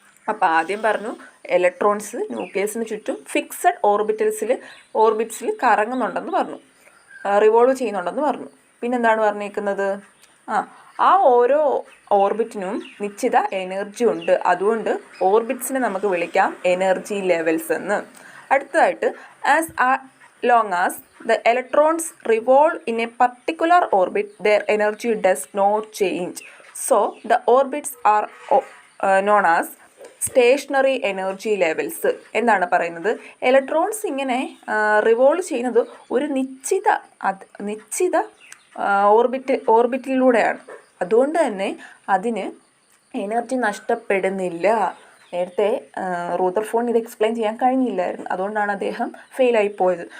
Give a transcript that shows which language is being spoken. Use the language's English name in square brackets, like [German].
[Malayalam] അപ്പോൾ ആദ്യം പറഞ്ഞു ഇലക്ട്രോൺസ് ന്യൂക്ലിയസിന് ചുറ്റും ഫിക്സഡ് ഓർബിറ്റ്സിൽ കറങ്ങുന്നുണ്ടെന്ന് പറഞ്ഞു, റിവോൾവ് ചെയ്യുന്നുണ്ടെന്ന് പറഞ്ഞു. പിന്നെന്താണ് പറഞ്ഞേക്കുന്നത്? ആ ഓരോ ഓർബിറ്റിനും നിശ്ചിത എനർജി ഉണ്ട്. അതുകൊണ്ട് ഓർബിറ്റ്സിനെ നമുക്ക് വിളിക്കാം എനർജി ലെവൽസ് എന്ന്. അടുത്തതായിട്ട് [English] long as the electrons revolve in a particular orbit, their energy does not change. So the orbits are known as stationary energy levels. [Malayalam] എന്താണ് പറയുന്നത്? ഇലക്ട്രോൺസ് ഇങ്ങനെ റിവോൾവ് ചെയ്യുന്നത് ഒരു നിശ്ചിത ഓർബിറ്റിലൂടെയാണ്. അതുകൊണ്ട് തന്നെ അതിന് എനർജി നഷ്ടപ്പെടുന്നില്ല. നേരത്തെ റൂദർഫോർഡിന് ഇത് എക്സ്പ്ലെയിൻ ചെയ്യാൻ കഴിഞ്ഞില്ലായിരുന്നു. അതുകൊണ്ടാണ് അദ്ദേഹം ഫെയിലായി പോയത്.